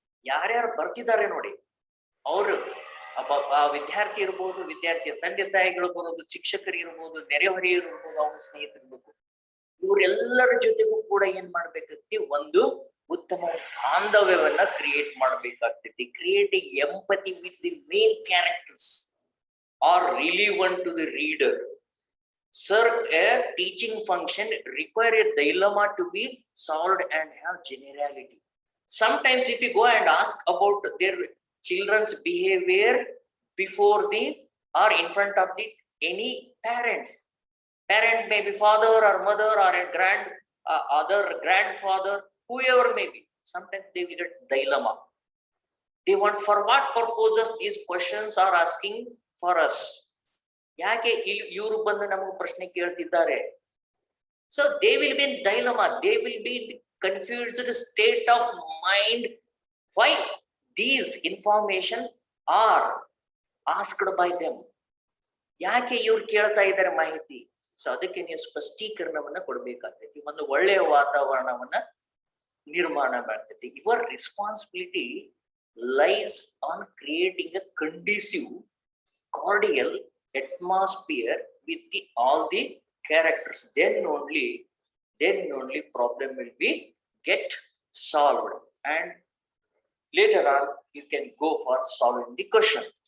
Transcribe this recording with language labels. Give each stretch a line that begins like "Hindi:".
Kannada: ಯಾರ್ಯಾರು ಬರ್ತಿದ್ದಾರೆ ನೋಡಿ, ಅವರು ಆ ವಿದ್ಯಾರ್ಥಿ ಇರ್ಬೋದು, ವಿದ್ಯಾರ್ಥಿಯ ತಂದೆ ತಾಯಿಗಳು ಇರ್ಬೋದು, ಶಿಕ್ಷಕರು ಇರ್ಬೋದು, ನೆರೆಹೊರೆಯರು ಇರ್ಬೋದು, ಅವನ ಸ್ನೇಹಿತರು ಇರ್ಬೋದು, ಇವರೆಲ್ಲರ ಜೊತೆಗೂ ಕೂಡ ಏನ್ ಮಾಡ್ಬೇಕಾಗ್ತಿ, ಒಂದು ಉತ್ತಮ ಬಾಂಧವ್ಯವನ್ನ create ಮಾಡ್ಬೇಕಾಗ್ತೈತಿ.
English: Create empathy with the main characters are relevant to the reader. Sir, a teaching function require a dilemma to be solved and have generality. Sometimes if you go and ask about their children's behavior before the or in front of the any parent may be father or mother or a other grandfather, whoever may be, sometimes they will get dilemma. They want for what purposes these questions are asking for us.
Kannada: ಯಾಕೆ ಇವರು ಬಂದು ನಮಗೆ ಪ್ರಶ್ನೆ ಕೇಳ್ತಿದ್ದಾರೆ?
English: So they will be in dilemma, they will be in confused state of mind. Why these information are asked by them?
Kannada: ಯಾಕೆ ಇವ್ರು ಕೇಳ್ತಾ ಇದ್ದಾರೆ ಮಾಹಿತಿ? ಸೊ ಅದಕ್ಕೆ ನೀವು ಸ್ಪಷ್ಟೀಕರಣವನ್ನ ಕೊಡ್ಬೇಕಾಗ್ತೈತಿ, ಒಂದು ಒಳ್ಳೆಯ ವಾತಾವರಣವನ್ನ ನಿರ್ಮಾಣ ಮಾಡ್ತೈತಿ.
English: Your responsibility lies on creating a conducive, cordial atmosphere with all the characters. Then only problem will be get solved, and later on you can go for solving the question.